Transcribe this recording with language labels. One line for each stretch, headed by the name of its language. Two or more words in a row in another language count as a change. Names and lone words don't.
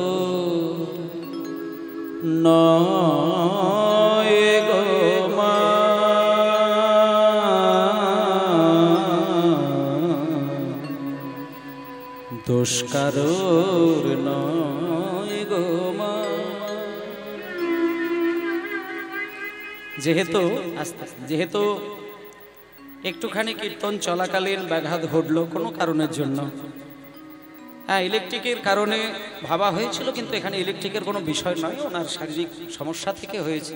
Bangla: নয় গো মা দোষ কারোর নয় গো মা যেহেতু একটুখানি কীর্তন চলাকালীন ব্যাঘাত ঘটলো কোনো কারণের জন্য, হ্যাঁ ইলেকট্রিকের কারণে ভাবা হয়েছিল, কিন্তু এখানে ইলেকট্রিকের কোনো বিষয় নয়, ওনার শারীরিক সমস্যা থেকে হয়েছে।